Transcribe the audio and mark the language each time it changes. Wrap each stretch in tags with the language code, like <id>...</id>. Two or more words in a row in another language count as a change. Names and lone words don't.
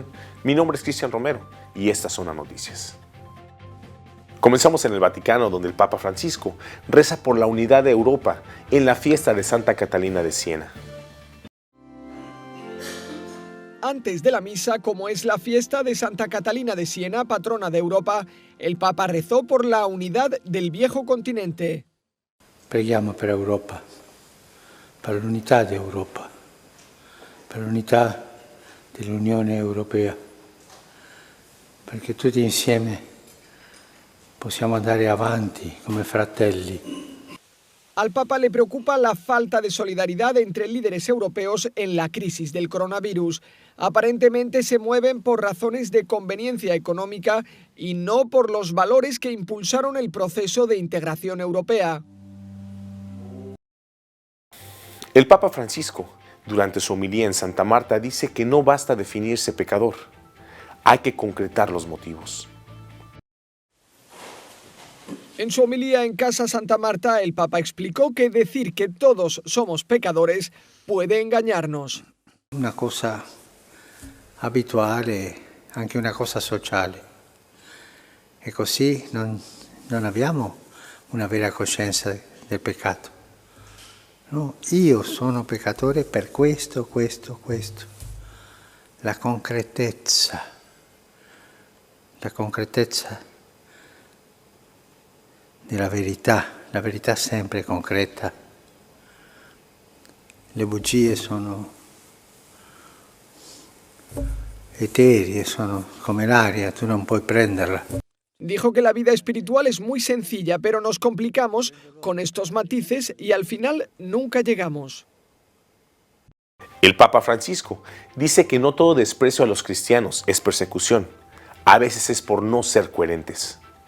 <es>Mi nombre es Cristian Romero y estas son las noticias. Comenzamos en el Vaticano, donde el Papa Francisco reza por la unidad de Europa en la fiesta de Santa Catalina de Siena. Antes de la misa, como es la fiesta de Santa Catalina de Siena, patrona de Europa, el Papa rezó por la unidad del viejo continente.</es> <it>Preghiamo per Europa, per l'unità di Europa, per l'unità dell'Unione Europea, perché tutti insieme possiamo andare avanti come fratelli.</it> <es>Al Papa le preocupa la falta de solidaridad entre líderes europeos en la crisis del coronavirus. Aparentemente se mueven por razones de conveniencia económica y no por los valores que impulsaron el proceso de integración europea. El Papa Francisco, durante su homilía en Santa Marta, dice que no basta definirse pecador, hay que concretar los motivos. En su homilía en Casa Santa Marta, el Papa explicó que decir que todos somos pecadores puede engañarnos.</es> <it>Una cosa abituale, anche una cosa sociale. E così non abbiamo una vera coscienza del peccato. No, io sono peccatore per questo. La concretezza della verità, la verità sempre concreta. Le bugie sono eteree, sono come l'aria, tu non puoi prenderla.</it> <es>Dijo que la vida espiritual es muy sencilla, pero nos complicamos con estos matices y al final nunca llegamos. El Papa Francisco dice que no todo desprecio a los cristianos es persecución, a veces es por no ser coherentes.</es>